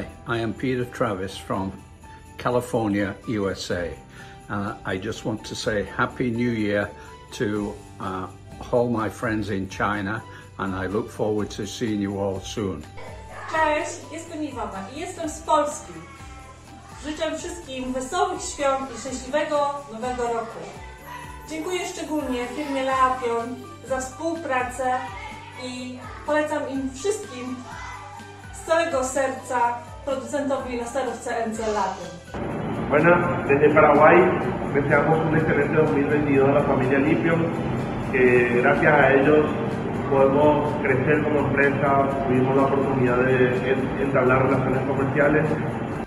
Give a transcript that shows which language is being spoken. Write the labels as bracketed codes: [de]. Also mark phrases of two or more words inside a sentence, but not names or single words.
[en] I am Peter Travis from California, USA. I just want to say Happy New Year to all my friends in China, and I look forward to seeing you all soon. [pl] Cześć, jestem Iwona i jestem z Polski. Życzę wszystkim wesołych świąt i szczęśliwego nowego roku. Dziękuję szczególnie firmie Leapion za współpracę i polecam im wszystkim z całego serca producentowi laserów CNC Router. [es] Bueno, desde Paraguay deseamos un excelente 2022 a la familia Leapion, que gracias a ellos podemos crecer como empresa, tuvimos la oportunidad de entablar relaciones comerciales